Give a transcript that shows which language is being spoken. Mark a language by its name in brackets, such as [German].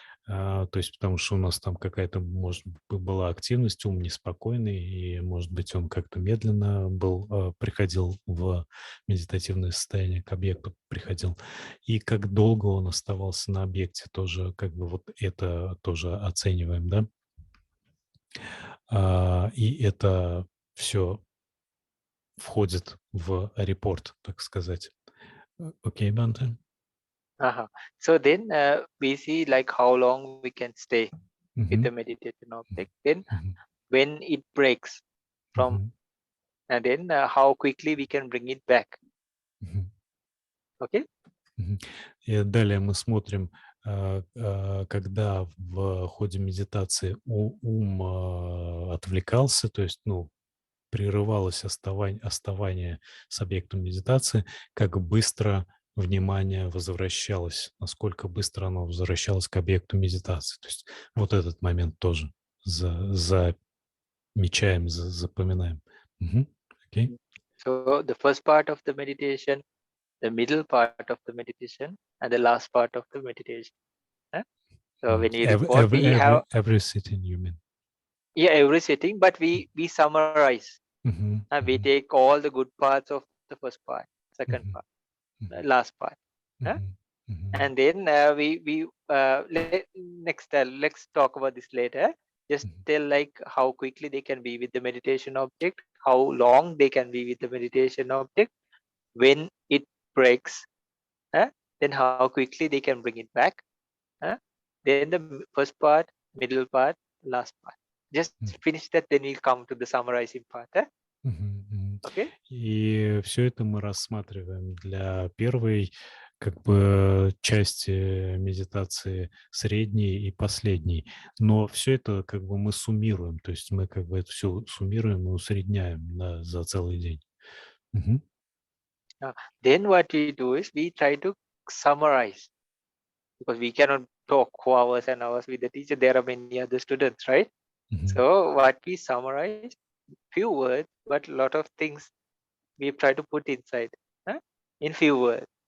[Russian] То есть потому что у нас там какая-то, может быть, была активность, ум неспокойный, и, может быть, он как-то медленно приходил в медитативное состояние, к объекту приходил. И как долго он оставался на объекте, тоже как бы вот это тоже оцениваем, да. И это все входит в репорт, так сказать. Окей, Банте? Uh-huh. [English] So then we see like how long we can stay with the Мгм. meditation object. Then Мгм. when it breaks from, Мгм. and then how quickly we can bring it back. Мгм. Okay. Мгм. [Russian] И далее мы смотрим, когда в ходе медитации ум отвлекался, то есть, ну, прерывалось оставание с объектом медитации, как быстро внимание возвращалось, насколько быстро оно возвращалось к объекту медитации. То есть вот этот момент тоже замечаем, запоминаем. Окей. [English] So the first part of the meditation, the middle part of the meditation, and the last part of the meditation. Huh? So when we report, we have Every sitting, you mean? every sitting, but we summarize. We take all the good parts of the first part, second part, last part. Huh? And then let's talk about this later. Just tell like how quickly they can be with the meditation object, how long they can be with the meditation object, when it breaks, huh? Then how quickly they can bring it back, huh? Then the first part, middle part, last part. Just finish that, then we'll come to the summarizing part. Huh? Okay? [Russian] И все это мы рассматриваем для первой как бы части медитации, средней и последней. Но все это как бы мы суммируем, то есть мы как бы это все суммируем и усредняем за целый день. Мгм. [English] Then what we do is we try to summarize, because we cannot talk for hours and hours with the teacher. There are many other students, right? So what we summarize, few words, but a lot of things we try to put inside, huh? In few words.